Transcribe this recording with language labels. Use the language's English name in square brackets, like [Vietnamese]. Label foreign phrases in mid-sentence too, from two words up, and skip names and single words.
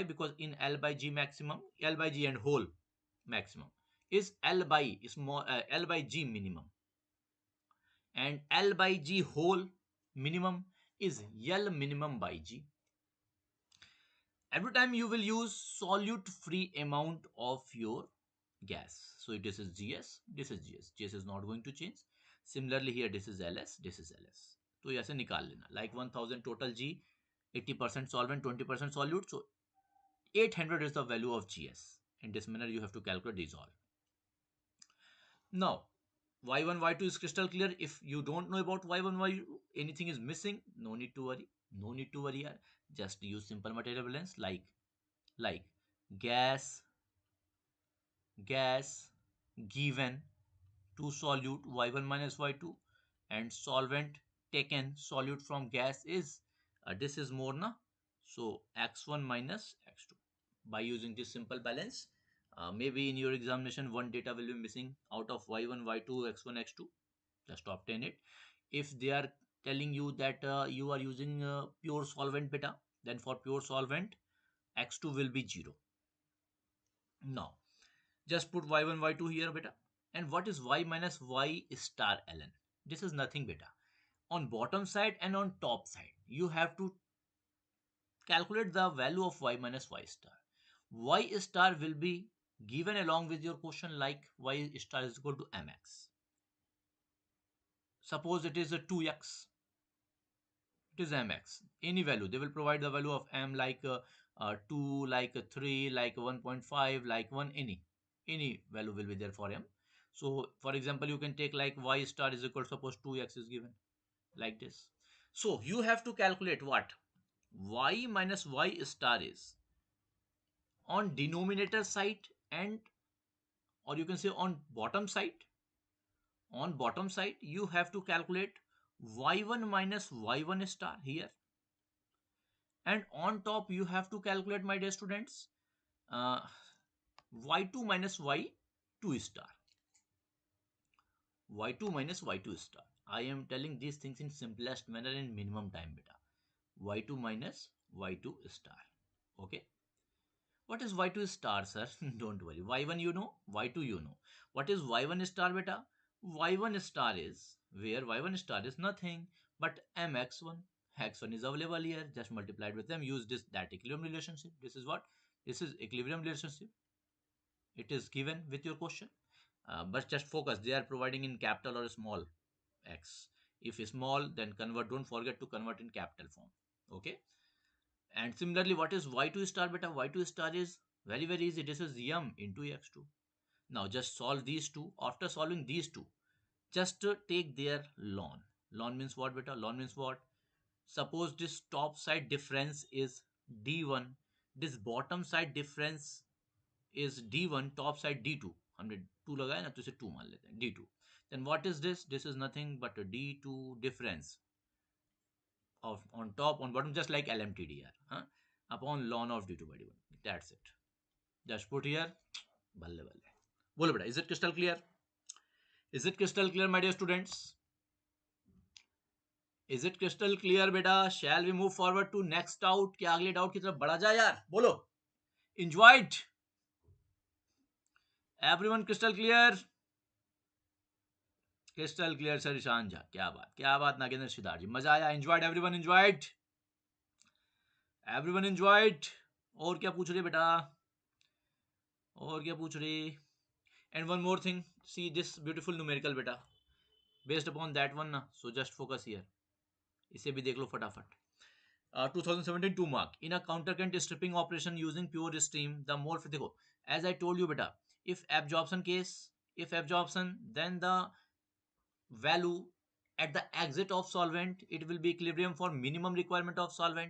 [English] Because in L by G maximum, L by G and whole maximum is L by small L by G minimum, and L by G whole minimum is L minimum by G. Every time you will use solute free amount of your gas. So this is GS, this is GS. GS is not going to change. Similarly here this is LS, this is LS. [Hindi] तो ऐसे निकाल लेना, [English] like 1000 total G, 80% solvent, 20% solute. So 800 is the value of GS. In this manner you have to calculate these all. Now y1 y2 is crystal clear. If you don't know about y1 y2, anything is missing, no need to worry, no need to worry here. Just use simple material balance, like gas given to solute y1 minus y2, and solvent taken solute from gas is this is more na, so x1 minus x2. By using this simple balance, maybe in your examination one data will be missing out of y1 y2 x1 x2, just obtain it. If they are telling you that you are using pure solvent beta, then for pure solvent x2 will be 0. Now just put y1 y2 here beta. And what is y minus y star ln? This is nothing beta. On bottom side and on top side you have to calculate the value of y minus y star. Y star will be given along with your question, like y star is equal to mx. Suppose it is a 2x, it is mx, any value they will provide the value of m, like 2, like 3, like 1.5, like 1, any value will be there for m. So for example you can take like y star is equal, suppose 2x is given like this. So you have to calculate what y minus y star is on denominator side, and or you can say on bottom side. On bottom side you have to calculate y1 minus y1 star here, and on top you have to calculate, my dear students, uh, y2 minus y2 star, y2 minus y2 star. I am telling these things in simplest manner in minimum time beta. Y2 minus y2 star. Okay, what is y2 star, sir? Don't worry, y1 you know, y2 you know. What is y1 star beta? Y1 star is, where y1 star is nothing but mx1, x1 is available here, just multiplied with them, use that equilibrium relationship. This is what? This is equilibrium relationship. It is given with your question. But just focus, they are providing in capital or small x. If small, then convert, don't forget to convert in capital form. Okay. And similarly, what is y2 star beta? Y2 star is very easy. This is m into x2. Now just solve these two. After solving these two, just take their ln. Ln means what beta? Ln means what? Suppose this top side difference is d1, this bottom side difference is d1, top side d2. [Hindi] हमने 2 लगाया ना, तो इसे 2 मान लेते हैं, d2. [English] Then what is this? This is nothing but a d2 difference of on top, on bottom, just like LMTDR, huh? Upon ln of d2 by d1. That's it. Just put here. [Hindi] बल्ले बल्ले. बोलो बेटा, [English] is it crystal clear? Is it crystal clear, my dear students? Is it crystal clear बेटा? Shall we move forward to next doubt? [Hindi] क्या अगले डाउट की तरफ बढ़ा जाए यार? बोलो. [English] Enjoyed? Everyone crystal clear? Crystal clear sir ईशान झा. [Hindi] क्या बात नागेंद्र सिद्धार्थ जी. मजा आया? [English] Enjoyed? Everyone enjoyed? Everyone enjoyed? [Hindi] और क्या पूछ रही बेटा? और क्या पूछ रही? [English] And one more thing, see this beautiful numerical beta, based upon that one na, so just focus here. [Hindi] इसे भी देख लो फटाफट. [English] 2017 2 mark in a counter current stripping operation using pure stream, the mole, देखो, as I told you beta, if absorption case, if absorption, then the value at the exit of solvent, it will be equilibrium for minimum requirement of solvent.